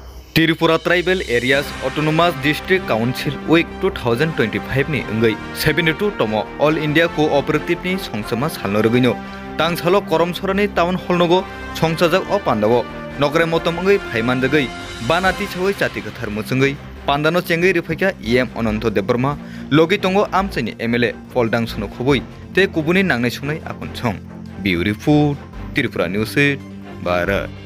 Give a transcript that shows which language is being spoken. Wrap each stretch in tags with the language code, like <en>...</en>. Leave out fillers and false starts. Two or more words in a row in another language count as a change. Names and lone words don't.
<trp>Tripura Tribal Areas Autonomous District Council Week 2025 ni engai 72 tomo All India Cooperative ni songsama salno rogino tangsalo koromsorani</trp> <en>town hall</en> <trp>nogo songsajak o pandawo nokre motom engai phaimandagai banati chawai chati kathar muchengai pandano chengai rifaka em Ananto Debrma logi tongo amchani MLA Foldang suno khoboi te kubuni nangnai sungnai akon chong Beautiful Tripura News Bharat</trp>